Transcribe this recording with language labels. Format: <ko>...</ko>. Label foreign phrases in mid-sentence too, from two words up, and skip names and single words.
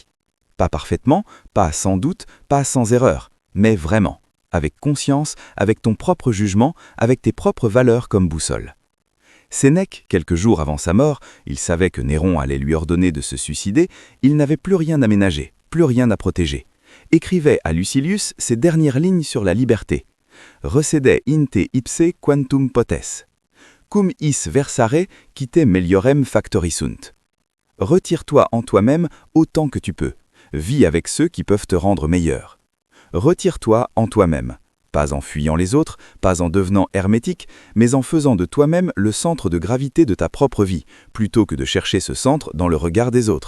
<fr>Pas parfaitement, pas sans doute, pas sans erreur, mais vraiment, avec conscience, avec ton propre jugement, avec tes propres valeurs comme boussole. Sénèque, quelques jours avant sa mort, il savait que Néron allait lui ordonner de se suicider, il n'avait plus rien à ménager, plus rien à protéger. Écrivait à Lucilius ces dernières lignes sur la liberté.</fr> <la>Recede in te ipse quantum potes. Cum is versare qui te meliorem factori sunt.</la> <fr>Retire-toi en toi-même autant que tu peux. Vis avec ceux qui peuvent te rendre meilleur. Retire-toi en toi-même. Pas en fuyant les autres, pas en devenant hermétique, mais en faisant de toi-même le centre de gravité de ta propre vie, plutôt que de chercher ce centre dans le regard des autres.</fr>